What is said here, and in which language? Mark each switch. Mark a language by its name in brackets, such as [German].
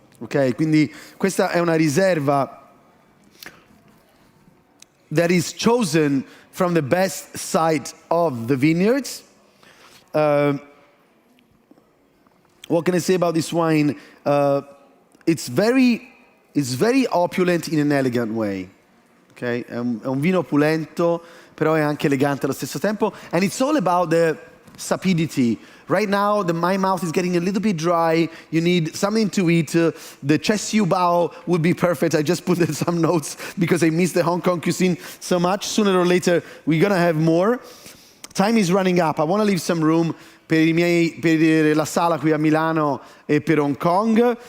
[Italian] Ok, quindi questa è una riserva [English] that is chosen from the best site of the vineyards. What can I say about this wine? It's very opulent in an elegant way. Okay? [Italian] È un vino opulento, però è anche elegante allo stesso tempo. [English] And it's all about the sapidity. Right now, my mouth is getting a little bit dry. You need something to eat. The Chessiu Bao would be perfect. I just put some notes because I miss the Hong Kong cuisine so much. Sooner or later, we're going to have more. Time is running up. I want to leave some room [Italian] per la sala qui a Milano e per Hong Kong.